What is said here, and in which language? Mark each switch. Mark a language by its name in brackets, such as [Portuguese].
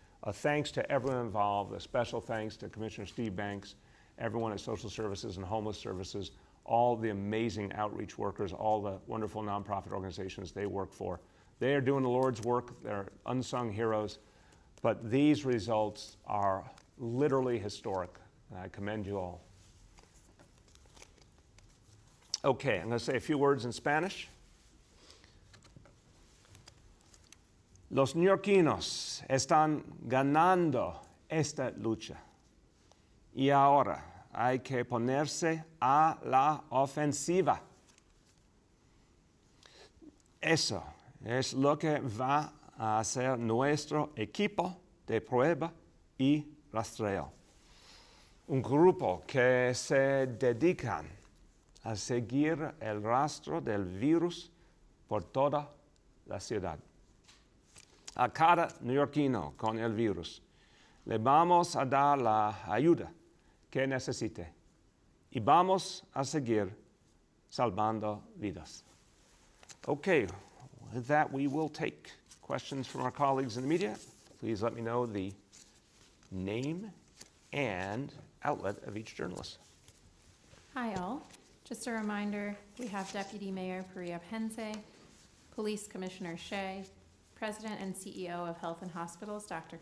[English] A thanks to everyone involved, a special thanks to Commissioner Steve Banks, everyone at Social Services and Homeless Services, all the amazing outreach workers, all the wonderful nonprofit organizations they work for. They are doing the Lord's work, they're unsung heroes, but these results are literally historic, and I commend you all. Okay, I'm going to say a few words in Spanish. [Spanish] Los neoyorquinos están ganando esta lucha y ahora hay que ponerse a la ofensiva. Eso es lo que va a hacer nuestro equipo de prueba y rastreo. Un grupo que se dedican a seguir el rastro del virus por toda la ciudad. A cada neoyorquino con el virus le vamos a dar la ayuda que necesite y vamos a seguir salvando vidas. [English] Okay, with that we will take questions from our colleagues in the media. Please let me know the name and outlet of each journalist. Hi all. Just a reminder, we have Deputy Mayor Perea Pense, Police Commissioner Shea, President and CEO of Health and Hospitals, Dr.